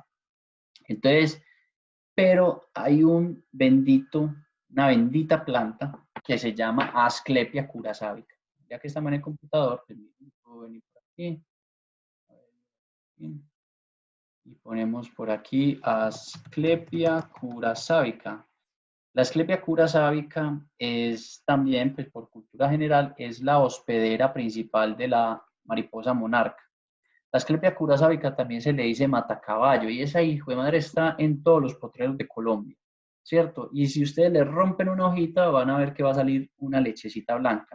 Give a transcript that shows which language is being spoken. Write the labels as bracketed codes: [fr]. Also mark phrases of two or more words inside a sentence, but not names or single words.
[es] Entonces, pero hay una bendita planta que se llama Asclepia curasábica. Ya que estamos en el computador, pues, puedo venir por aquí. Y ponemos por aquí Asclepia curasábica. La Asclepia curasábica es también, pues por cultura general, es la hospedera principal de la mariposa monarca. La Asclepia curasábica también se le dice matacaballo y esa hijo de madre está en todos los potreros de Colombia, ¿cierto? Y si ustedes le rompen una hojita, van a ver que va a salir una lechecita blanca.